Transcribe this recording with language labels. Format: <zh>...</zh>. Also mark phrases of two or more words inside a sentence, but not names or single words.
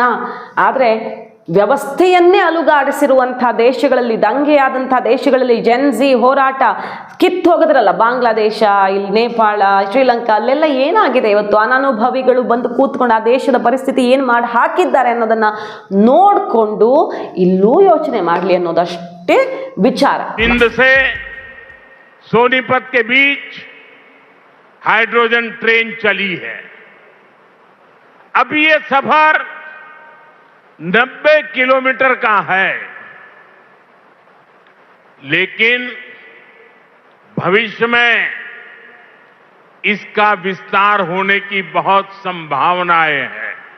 <kn>ಆದರೆ ವ್ಯವಸ್ಥೆಯನ್ನೇ ಅಲುಗಾಡಿಸಿರುವಂಥ ದೇಶಗಳಲ್ಲಿ, ದಂಗೆಯಾದಂಥ ದೇಶಗಳಲ್ಲಿ ಜೆನ್ಜಿ ಹೋರಾಟ ಕಿತ್ತು ಹೋಗೋದ್ರಲ್ಲ, ಬಾಂಗ್ಲಾದೇಶ, ಇಲ್ಲಿ ನೇಪಾಳ, ಶ್ರೀಲಂಕಾ, ಅಲ್ಲೆಲ್ಲ ಏನಾಗಿದೆ ಇವತ್ತು? ಅನನುಭವಿಗಳು ಬಂದು ಕೂತ್ಕೊಂಡು ಆ ದೇಶದ ಪರಿಸ್ಥಿತಿ ಏನು ಮಾಡಿ ಹಾಕಿದ್ದಾರೆ ಅನ್ನೋದನ್ನು ನೋಡಿಕೊಂಡು ಇಲ್ಲೂ ಯೋಚನೆ ಮಾಡಲಿ ಅನ್ನೋದಷ್ಟೇ ವಿಚಾರ.</kn> <hi>सोनीपत के बीच हाइड्रोजन ट्रेन चली है. अभी ये सफर 90 किलोमीटर का है, लेकिन भविष्य में इसका विस्तार होने की बहुत संभावनाएं हैं.</hi>